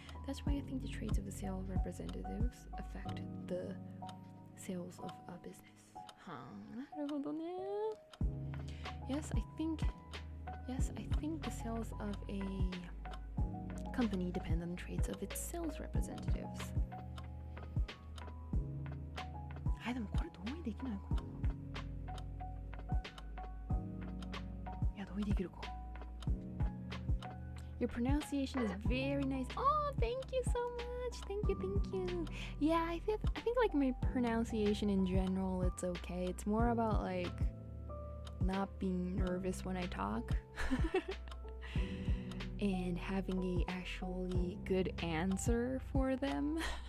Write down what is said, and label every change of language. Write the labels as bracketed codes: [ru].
[en] That's why I think the traits of the sales representatives affect the sales of a business. [ja] なるほどね。 [en] Yes, I think the sales of a company depend on the traits of its sales representatives. [ja] でもこれ同意できないかな。いや、同意できるか。 [en] Your pronunciation is very nice. Oh, thank you so much. Thank you. Yeah, I think like my pronunciation in general, it's okay. It's more about like not being nervous when I talk and having a actually good answer for them.